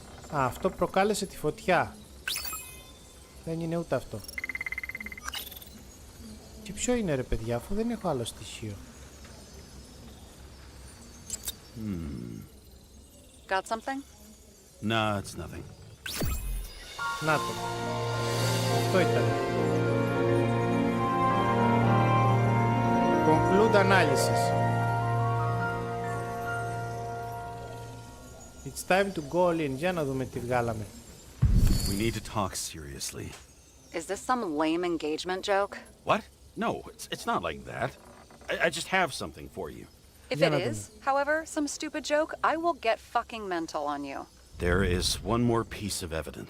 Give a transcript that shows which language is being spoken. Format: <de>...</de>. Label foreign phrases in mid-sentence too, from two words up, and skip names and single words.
<el>Α, αυτό προκάλεσε τη φωτιά. Δεν είναι ούτε αυτό. Και ποιο είναι ρε παιδιά, αφού δεν έχω άλλο στοιχείο.</el> <en>Got something? No, it's nothing.</en> <el>Να το. Αυτό ήταν.</el> <en>Conclude analysis. It's time to go all in.</en> <el>Για να δούμε τι βγάλαμε.</el> <en>We need to talk seriously. Is this some lame engagement joke? What? No, it's not like that. I just have something for you. If it is, however, some stupid joke, I will get fucking mental on you. There is one more piece of evidence.</en>